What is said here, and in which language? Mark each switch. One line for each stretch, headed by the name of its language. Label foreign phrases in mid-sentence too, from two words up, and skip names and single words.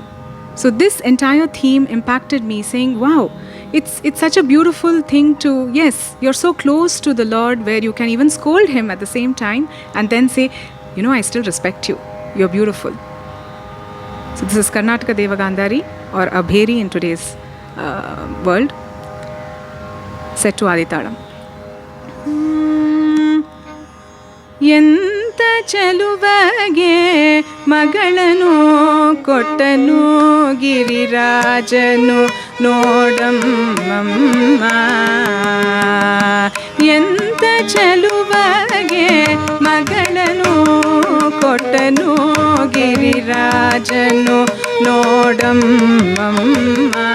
English: So this entire theme impacted me, saying, wow, it's such a beautiful thing to, yes, you're so close to the Lord where you can even scold him at the same time and then say, you know, I still respect you. You're beautiful. So this is Karnataka Devagandhari, or Abheri in today's world, set to Aditalam.
Kannada: ಎಂತ ಚೆಲುವಗೆ ಮಗಳನು ಕೊಟ್ಟನು ಗಿರಿರಾಜನು ನೋಡಮ್ಮಮ್ಮ ಎಂತ ಎಂತ ಚೆಲುವಗೆ ಮಗಳನು ಕೊಟ್ಟನು ಗಿರಿರಾಜನು ನೋಡಮ್ಮಮ್ಮ.